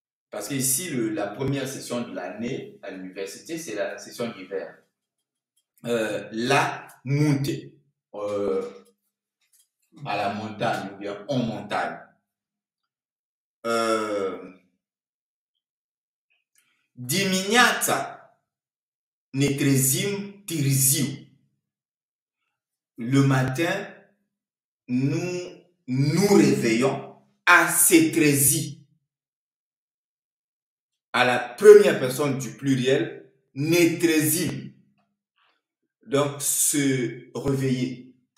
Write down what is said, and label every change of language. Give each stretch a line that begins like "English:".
French: Parce que ici, la première session de l'année à l'université, c'est la session d'hiver.
Romanian: La munte,
French: à la montagne ou bien en montagne.
Romanian: Dimineața ne trezim târziu.
French: Le matin, nous nous réveillons à se trezi. À la première personne du pluriel, ne trezim. Donc, se réveiller.